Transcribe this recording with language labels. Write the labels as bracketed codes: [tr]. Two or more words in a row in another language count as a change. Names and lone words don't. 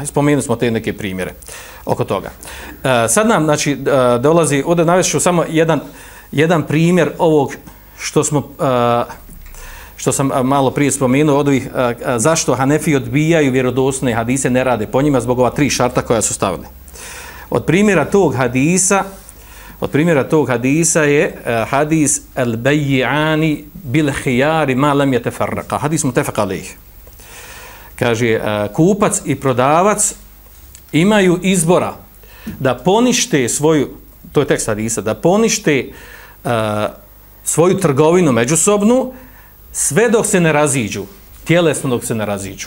[bs] Spomenuli smo te neke primjere oko toga. Sad nam znači dolazi, ovdje navest ću samo jedan primjer ovog što sam malo prije spomenuo, od ovih zašto Hanefi odbijaju vjerodostojne hadise, ne rade po njima zbog ova 3 šarta koja su stavili. Od primjera tog hadisa je hadis [ar] البيعان بالخيار ما لم يتفرقا. [bs] Hadis [ar] متفق عليه. [bs] Kaže, kupac i prodavac imaju izbora da ponište to je tekst hadisa, da ponište svoju trgovinu međusobnu sve dok se ne raziđu, tjelesno dok se ne raziđu.